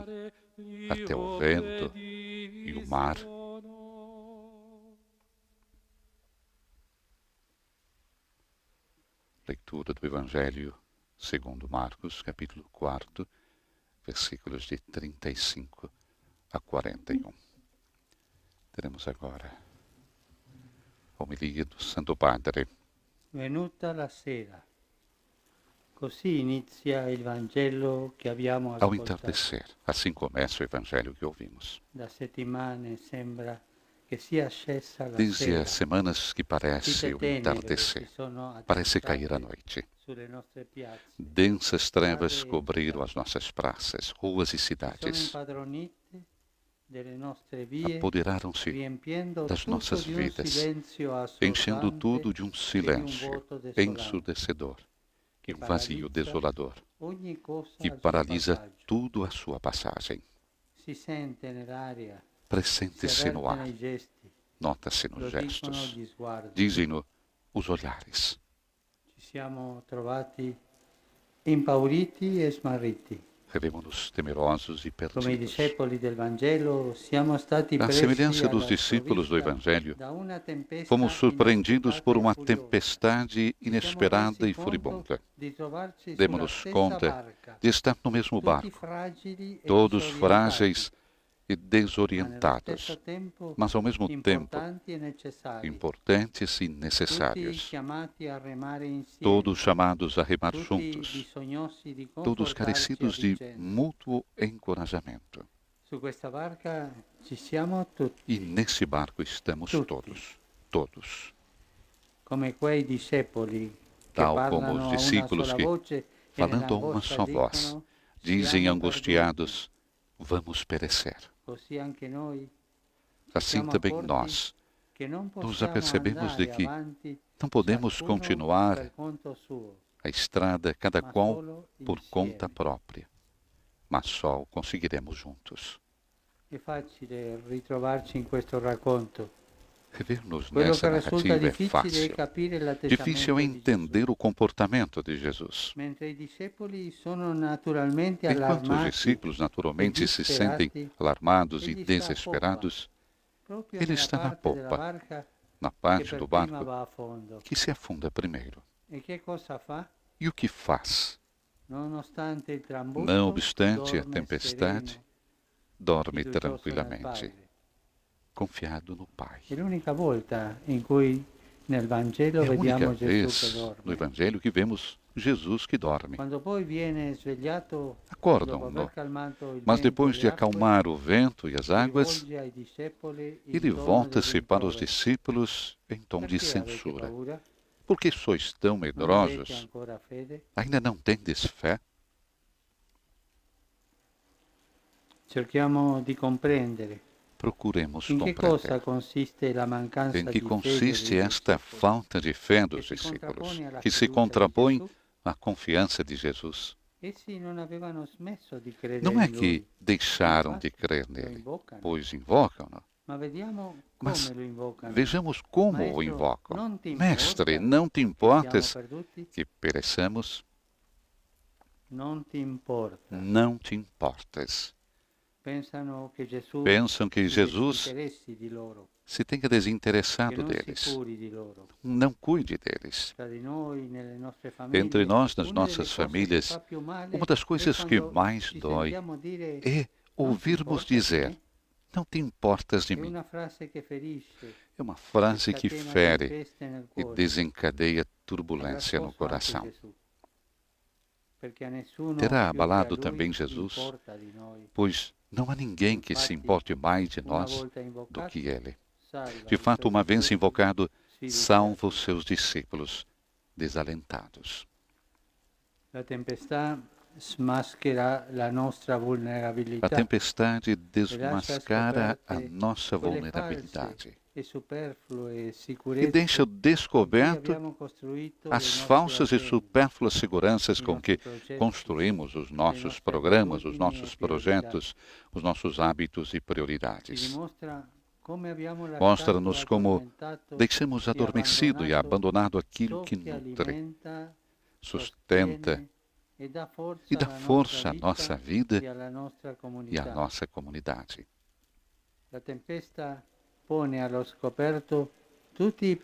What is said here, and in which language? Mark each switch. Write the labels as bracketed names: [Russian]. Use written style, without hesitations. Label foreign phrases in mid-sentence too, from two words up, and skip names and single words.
[Italian] mare gli [Portuguese] até o vento e o mar?" [Italian] obbediscono?" [Portuguese] Leitura do Evangelho segundo Marcos, capítulo 4, versículos de 35 a 41. Teremos agora a homilia do Santo Padre. [Italian] Venuta la sera. Così inizia il Vangelo che abbiamo [Portuguese] Ao [Italian] ascoltato. [Portuguese] entardecer, assim começa o Evangelho que ouvimos. [Italian] Da settimane sembra che sia scesa la [Portuguese] Desde [Italian] sera. [Portuguese] as semanas que parece [Italian] Fitte [Portuguese] o [Italian] tenebre [Portuguese] entardecer, [Italian] si sono [Portuguese] parece cair a [Italian] abbassate [Portuguese] noite. [Italian] sulle nostre piazze. [Portuguese] Densas trevas cobriram as nossas praças, ruas e [Italian] Sono [Portuguese] cidades. [Italian] impadronite delle nostre vie, [Portuguese] Apoderaram-se [Italian] riempiendo [Portuguese] das [Italian] tutto [Portuguese] nossas [Italian] di un [Portuguese] vidas, [Italian] silenzio [Portuguese] enchendo [Italian] assordante [Portuguese] tudo de um [Italian] e di un [Portuguese] silêncio [Italian] vuoto desolante [Portuguese] ensurdecedor e [Italian] che [Portuguese] um vazio [Italian] paralizza [Portuguese] desolador [Italian] ogni cosa [Portuguese] que [Italian] al suo [Portuguese] paralisa [Italian] passaggio. [Portuguese] tudo à sua passagem. [Italian] Si sente nell'aria, si [Portuguese] Pressente-se no [Italian] avverte [Portuguese] ar, [Italian] nei gesti, [Portuguese] nota-se [Italian] lo [Portuguese] nos [Italian] dicono [Portuguese] gestos, [Italian] gli sguardi. [Portuguese] dizem-no os olhares. [Italian] Ci siamo trovati impauriti e smarriti. [Portuguese] Revemos-nos temerosos e [Italian] Come i [Portuguese] perdidos. [Italian] discepoli del Vangelo, siamo stati [Portuguese] À [Italian] presi [Portuguese] semelhança dos [Italian] alla [Portuguese] discípulos do [Italian] sprovvista [Portuguese] Evangelho, [Italian] da una tempesta [Portuguese] fomos surpreendidos por [Italian] inaspettata e [Portuguese] uma [Italian] furiosa. [Portuguese] tempestade [Italian] Ci siamo [Portuguese] inesperada [Italian] resi [Portuguese] e furibunda. [Italian] conto di trovarci sulla [Portuguese] Demos-nos [Italian] stessa [Portuguese] conta [Italian] barca, [Portuguese] de estar no mesmo [Italian] tutti [Portuguese] barco, [Italian] fragili e [Portuguese] todos [Italian] disorientati, [Portuguese] frágeis e [Italian] ma nello [Portuguese] desorientados, [Italian] stesso tempo [Portuguese] mas ao mesmo tempo [Italian] importanti e necessari, [Portuguese] importantes e [Italian] tutti [Portuguese] necessários. [Italian] chiamati a remare insieme, [Portuguese] Todos chamados a remar [Italian] tutti [Portuguese] juntos, [Italian] bisognosi di [Portuguese] todos [Italian] confortarci a [Portuguese] carecidos de [Italian] vicenda. [Portuguese] mútuo encorajamento. [Italian] Su questa barca ci siamo tutti, [Portuguese] E nesse barco estamos [Italian] Tutti. [Portuguese] todos. [Italian] come quei discepoli che [Portuguese] Tal [Italian] parlano [Portuguese] como os [Italian] a una [Portuguese] discípulos [Italian] sola [Portuguese] que, [Italian] voce e [Portuguese] falando a uma [Italian] nell'angoscia [Portuguese] só voz, [Italian] dicono, [Portuguese] dizem [Italian] siamo [Portuguese] angustiados: vamos perecer. [Italian] perduti. Così anche noi [Portuguese] Assim [Italian] siamo [Portuguese] também [Italian] accorti [Portuguese] nós [Italian] che non [Portuguese] nos [Italian] possiamo [Portuguese] apercebemos de [Italian] andare [Portuguese] que [Italian] avanti [Portuguese] não podemos [Italian] ciascuno [Portuguese] continuar [Italian] per conto suo, [Portuguese] a estrada, cada [Italian] ma [Portuguese] qual [Italian] solo [Portuguese] por [Italian] insieme. [Portuguese] conta própria, mas só o conseguiremos juntos. [Italian] È facile ritrovarci in questo racconto. [Portuguese] Rever-nos [Italian] Quello [Portuguese] nessa [Italian] che risulta [Portuguese] narrativa é [Italian] difficile è [Portuguese] fácil. [Italian] capire l'atteggiamento [Portuguese] Difícil é [Italian] di Gesù. [Portuguese] entender o comportamento de Jesus. [Italian] Mentre i discepoli sono naturalmente [Portuguese] Enquanto os [Italian] allarmati [Portuguese] discípulos naturalmente [Italian] e [Portuguese] se sentem [Italian] disperati, [Portuguese] alarmados e [Italian] egli sta a [Portuguese] desesperados, [Italian] proprio [Portuguese] ele [Italian] nella [Portuguese] está na [Italian] parte della [Portuguese] popa, [Italian] barca [Portuguese] na [Italian] che [Portuguese] parte [Italian] per [Portuguese] do [Italian] prima [Portuguese] barco [Italian] va a fondo. [Portuguese] que se afunda primeiro. [Italian] E che cosa fa? [Portuguese] E o que faz? [Italian] Nonostante il trambusto, [Portuguese] Não obstante a [Italian] dorme [Portuguese] tempestade, [Italian] sereno, [Portuguese] dorme [Italian] fiducioso nel [Portuguese] tranquilamente, [Italian] Padre. [Portuguese] confiado no Pai. [Italian] È l'unica volta in cui nel Vangelo [Portuguese] É a única [Italian] vediamo Gesù che [Portuguese] vez no [Italian] dorme. [Portuguese] Evangelho que vemos Jesus que dorme. [Italian] Quando poi viene svegliato dopo [Portuguese] Acordam-no, [Italian] aver calmato il [Portuguese] mas [Italian] vento [Portuguese] depois [Italian] e [Portuguese] de [Italian] le acque, [Portuguese] acalmar o vento e as [Italian] si [Portuguese] águas, [Italian] rivolge ai discepoli in [Portuguese] ele [Italian] tono [Portuguese] volta-se [Italian] del [Portuguese] para os [Italian] rimprovero. [Portuguese] discípulos em tom de [Italian] Perché avete [Portuguese] censura. [Italian] paura? [Portuguese] Por que sois tão [Italian] Non avete [Portuguese] medrosos? [Italian] ancora fede? [Portuguese] Ainda não tendes fé? [Italian] Cerchiamo di comprendere [Portuguese] Procuremos [Italian] in che cosa [Portuguese] compreender. [Italian] consiste la mancanza [Portuguese] Em [Italian] di [Portuguese] que [Italian] fede [Portuguese] consiste [Italian] dei [Portuguese] esta [Italian] discepoli, [Portuguese] falta de fé dos [Italian] che si [Portuguese] discípulos, [Italian] contrappone alla [Portuguese] que se [Italian] fiducia di [Portuguese] contrapõe [Italian] Gesù? [Portuguese] à confiança de Jesus? [Italian] Essi non avevano smesso di credere [Portuguese] Não é [Italian] in [Portuguese] que [Italian] Lui, [Portuguese] deixaram de [Italian] infatti [Portuguese] crer [Italian] lo [Portuguese] nele, [Italian] invocano. [Portuguese] pois invocam-no. [Italian] Ma vediamo [Portuguese] Mas [Italian] come lo invocano. [Portuguese] vejamos como o [Italian] Maestro, [Portuguese] invocam. [Italian] non ti [Portuguese] Mestre, [Italian] importa [Portuguese] não te [Italian] che [Portuguese] importas [Italian] siamo perduti? [Portuguese] que pereçamos? [Italian] Non ti importa. [Portuguese] Não te importas. [Italian] Pensano che Gesù [Portuguese] Pensam que [Italian] si [Portuguese] Jesus [Italian] disinteressi di loro, [Portuguese] se tenha [Italian] che [Portuguese] desinteressado [Italian] non si [Portuguese] deles. [Italian] curi di loro. [Portuguese] Não cuide deles. [Italian] Tra di noi, nelle nostre famiglie, [Portuguese] Entre nós, nas [Italian] una delle [Portuguese] nossas [Italian] cose che [Portuguese] famílias, [Italian] fa più male [Portuguese] uma das [Italian] è [Portuguese] coisas que [Italian] quando [Portuguese] mais [Italian] ci [Portuguese] dói [Italian] sentiamo dire [Portuguese] é ouvirmos dizer: não te importas de [Italian] è [Portuguese] mim. [Italian] una frase che ferisce, [Portuguese] É uma frase que [Italian] scatena [Portuguese] fere [Italian] tempeste nel [Portuguese] e [Italian] cuore. [Portuguese] desencadeia [Italian] Avrà [Portuguese] turbulência no [Italian] scosso anche [Portuguese] coração. [Italian] Gesù, perché a nessuno [Portuguese] Terá [Italian] più che a [Portuguese] abalado [Italian] lui [Portuguese] também Jesus, [Italian] importa di noi. [Portuguese] pois não há ninguém que se importe mais de [Italian] Una [Portuguese] nós [Italian] volta [Portuguese] do [Italian] invocato, [Portuguese] que Ele. [Italian] salva [Portuguese] De [Italian] i [Portuguese] fato, [Italian] suoi [Portuguese] uma vez [Italian] discepoli [Portuguese] invocado, [Italian] sfiduciati. [Portuguese] salva os seus discípulos desalentados. [Italian] La tempestà smaschera la nostra [Portuguese] A [Italian] vulnerabilità [Portuguese] tempestade [Italian] e lascia [Portuguese] desmascara a [Italian] scoperte [Portuguese] nossa [Italian] quelle [Portuguese] vulnerabilidade [Italian] false e superflue [Portuguese] e [Italian] sicurezze [Portuguese] deixa [Italian] con cui [Portuguese] descoberto [Italian] abbiamo costruito [Portuguese] as [Italian] le nostre [Portuguese] falsas e [Italian] attese, [Portuguese] supérfluas seguranças [Italian] i [Portuguese] com [Italian] nostri [Portuguese] que [Italian] progetti, [Portuguese] construímos os nossos nossas programas, os [Italian] abitudini [Portuguese] nossos [Italian] e priorità. [Portuguese] projetos, os nossos hábitos e [Italian] Ci [Portuguese] prioridades. [Italian] dimostra come abbiamo [Portuguese] Mostra-nos [Italian] lasciato [Portuguese] como [Italian] addormentato [Portuguese] deixamos adormecido e abandonado aquilo [Italian] ciò [Portuguese] que [Italian] che nutre, [Portuguese] alimenta, sustenta [Italian] sostiene e dà [Portuguese] e dá força à [Italian] alla [Portuguese] nossa vida [Italian] e alla nostra [Portuguese] e à [Italian] comunità. [Portuguese] nossa comunidade. [Italian] La tempesta pone allo scoperto tutti i